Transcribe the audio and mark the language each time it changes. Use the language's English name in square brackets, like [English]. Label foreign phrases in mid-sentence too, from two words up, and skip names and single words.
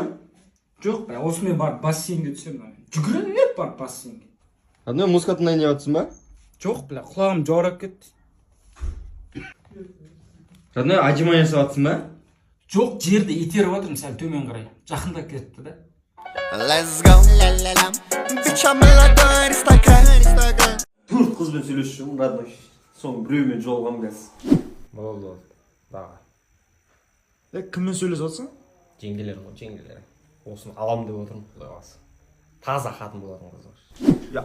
[Kazakh] Жоқ, білән, осымен барып бассейнге түсем. Жүгіріп барып бассейнге. Родной, музыка тыңдайын деп жатсың ба? Жоқ, білән, құлағым жаурап кетті. Родной, ажимай жасап жатсың ба? Жоқ, жерді итеріп отырмын сәл төмен қарай. Жақындап кетті да. [English] Let's go, la la la. Bicha молодой Instagram. [Kazakh] Төрт қызбен сөйлесіп жүрмін, родной. Соның біреумен жолығам қазір. Болды. Дағы. Кіммен сөйлесіп жатсың? Жеңгелер ғой, жеңгелер. Осыны алам деп отырмын, құдай қаласа. Таза қатын болатын қыз бар.